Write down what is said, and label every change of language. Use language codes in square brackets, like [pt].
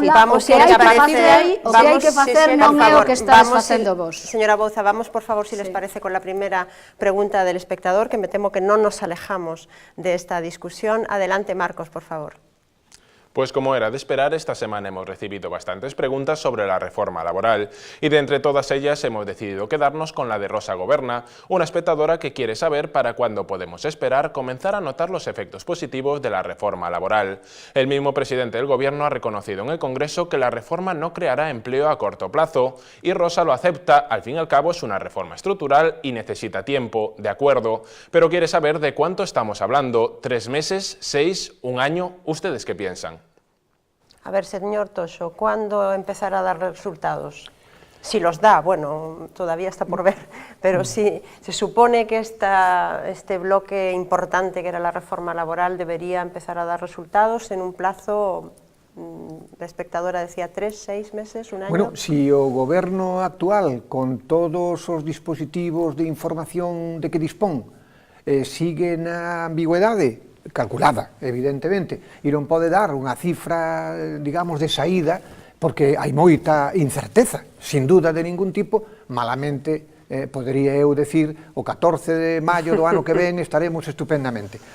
[gl] Pero, Paula, o que hai que facer non é o que estás facendo vos. [es] Señora Bouza, vamos, por favor, si les parece, con la primera pregunta del espectador, que me temo que no nos alejamos de esta discusión. Adelante, Marcos, por favor. Pues como era de esperar, esta semana hemos recibido bastantes preguntas sobre la reforma laboral y de entre todas ellas hemos decidido quedarnos con la de Rosa Goberna, una espectadora que quiere saber para cuándo podemos esperar comenzar a notar los efectos positivos de la reforma laboral. El mismo presidente del Gobierno ha reconocido en el Congreso que la reforma no creará empleo a corto plazo y Rosa lo acepta, al fin y al cabo es una reforma estructural y necesita tiempo, de acuerdo, pero quiere saber de cuánto estamos hablando, 3 meses, 6, 1 año, ¿ustedes qué piensan? A ver, señor Toxo, ¿cuándo empezará a dar resultados? Si los da, bueno, todavía está por ver, pero sí, se supone que este bloque importante que era la reforma laboral debería empezar a dar resultados en un plazo, la espectadora decía 3, 6 meses, 1 año. [gl] Bueno, si o goberno actual, con todos os dispositivos de información de que dispón, sigue na ambigüedade, calculada, evidentemente, e non pode dar unha cifra, digamos, de saída, porque hai moita incerteza, [es] sin duda de ningún tipo, [gl] malamente, podería eu decir, o 14 de maio do ano que ven estaremos estupendamente.